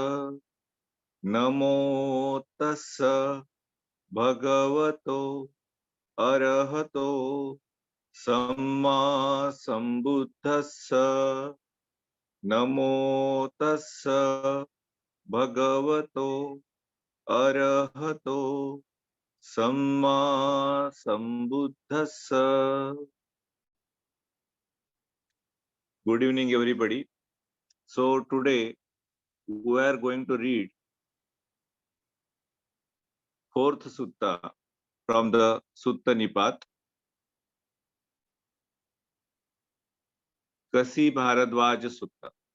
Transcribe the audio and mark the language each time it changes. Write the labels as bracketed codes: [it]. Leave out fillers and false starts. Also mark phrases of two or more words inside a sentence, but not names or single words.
[pi] नमो तस्स भगवतो अरहतो सम्मा संबुद्धस्स। नमो तस्स भगवतो अरहतो सम्मा संबुद्धस्स. [en] Good evening, everybody. So today we are going to read fourth sutta from the Sutta Nipat. Kasibhāradvāja Sutta.